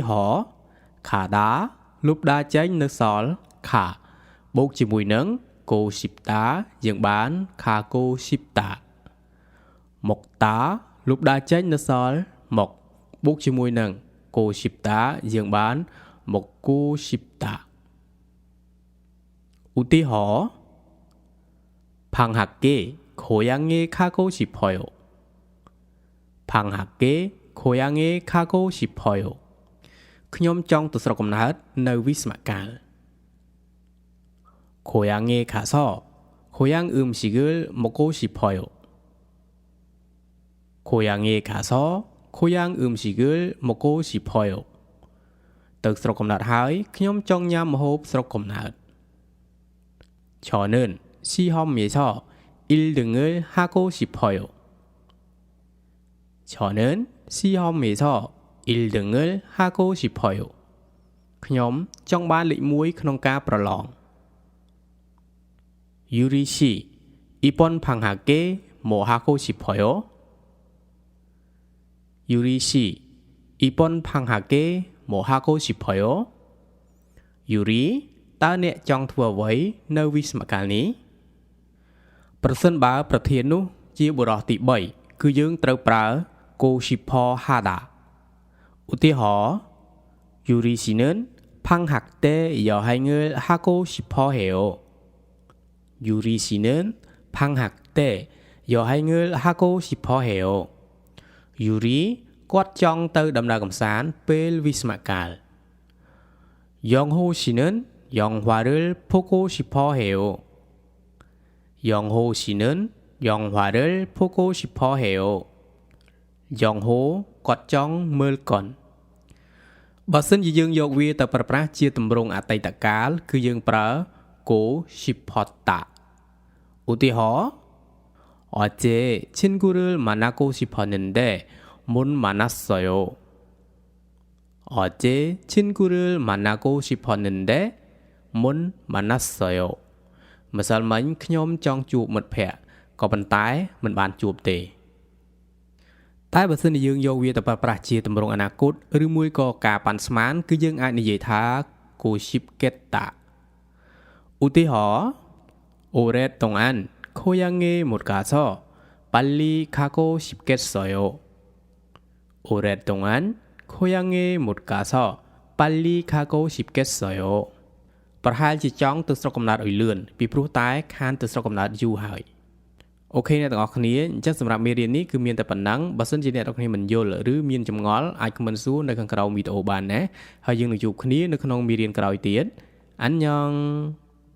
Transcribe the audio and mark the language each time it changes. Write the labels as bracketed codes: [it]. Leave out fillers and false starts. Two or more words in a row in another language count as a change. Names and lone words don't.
[km] ហរណ៍ខាដាលុបដាចេញនៅសល់ខាបូកជាមួយនឹងកូស៊ីបតាយើងបានខាកូស៊ីបតាមកតាលុបដាចេញនៅសល់មកបូកជាមួយនឹងកូស៊ីបតាយើងបានមកកូស៊ីបតាឧទាហរណ៍ផាំងហាក់គេ [ko] 고향에 가고 싶어요. 방학에 고향에 가고 싶어요. [km] ខ្ញុំចង់ទៅស្រុកកំណើតនៅវិស្មកាល [ko] 고향에 가서 고향 음식을 먹고 싶어요. 고향에 가서 고향 음식을 먹고 싶어요. [km] ទៅស្រុកកំណើតហើយខ្ញុំចង់ញ៉ាំម្ហូបស្រុកកំណើត [ko] 저는 시험에서 1등을 하고 싶어요. 저는 시험에서 1등을 하고 싶어요. [km] ខ្ញុំចង់បានលេខ1ក្នុងការប្រឡង [ko] 유리 씨, 이번 방학에 뭐 하고 싶어요? 유리 씨, 이번 방학에 뭐 하고 싶어요? 유리, [km] តើអ្នកចង់ធ្វើអ្វីនៅវិស្មកាលនេះ ប្រសិនបើប្រធាននោះជាបុរសទី3គឺយើងត្រូវប្រើកូស៊ីផហាដាឧទាហរណ៍ [ko] 유리 씨는 방학 때 여행을 하고 싶어 해요. 유리 씨는 방학 때 여행을 하고 싶어 해요. [km] 유리 គាត់ចង់ទៅដំណើរកម្សាន្តពេលវិស្មកាល 영호 씨는 영화를 보고 싶어 해요. [ko] 영호 씨는 영화를 보고 싶어 해요. [km] 영호 គាត់ចង់មើលកុនបើសិនជាយើងយកវាទៅប្រើប្រាស់ជាទម្រង់អតីតកាលគឺយើងប្រើកូស៊ីផតាឧទាហរណ៍ [ko] 어제 친구를 만나고 싶었는데 못 만났어요. 어제 친구를 만나고 싶었는데 못 만났어요. [km] ម្សិលមិញខ្ញុំចង់ជួបមិត្តភក្តិក៏ប៉ុន្តែមិនបានជួបទេតែបើសិនជាយើងយកវាទៅប្រើប្រាស់ជាទម្រង់អនាគតឬមួយក៏ការប៉ាន់ស្មានគឺយើងអាចនិយាយថាកូស៊ីបកេតាឧទាហរណ៍ [ko] 오랫동안 고향에 못 가서 빨리 가고 싶겠어요. 오랫동안 고향에 못 가서 빨리 가고 싶겠어요. [km] ប្រហែលជាចង់ទៅស្រុកកំណើតឲ្យលឿនពីព្រោះតែខានទៅស្រុកកំណើតយូរហើយអូខេអ្នកទាំងអស់គ្នាអញ្ចឹងសម្រាប់មេរៀននេះគឺមានតែប៉ុណ្ណឹងបើសិនជាអ្នកទាំងអស់គ្នាមិនយល់ឬមានចម្ងល់អាចខមមិនសួរនៅខាងក្រោមវីដេអូបានណាហើយយើងនឹងជួបគ្នានៅក្នុងមេរៀនក្រោយទៀតអញ្ញង